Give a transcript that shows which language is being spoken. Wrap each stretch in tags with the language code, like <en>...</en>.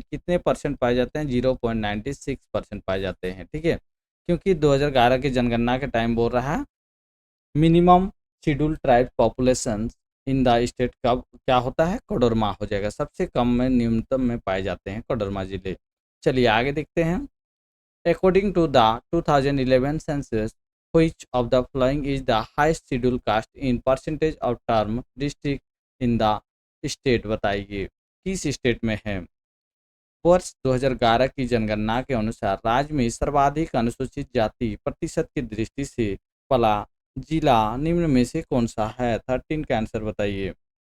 <hi>कितने परसेंट पाए जाते हैं? 0.96% पाए जाते हैं, ठीक है। क्योंकि 2011 की जनगणना के टाइम बोल रहा है</hi> <en>minimum schedule tribe population in the state</en> <hi>का क्या होता है? कोडरमा हो जाएगा। सबसे कम में न्यूनतम में पाए जाते हैं कोडरमा जिले। चलिए आगे देखते हैं।</hi> <en>According to the 2011 census, which of the following is the highest scheduled caste in percentage of term district in the state?</en> <hi>बताइए, किस स्टेट में है? वर्ष 2011 की जनगणना के अनुसार राज्य में सर्वाधिक अनुसूचित जाति प्रतिशत की दृष्टि से पला जिला निम्न में से कौन सा है? 13 का आंसर बताइए।</hi>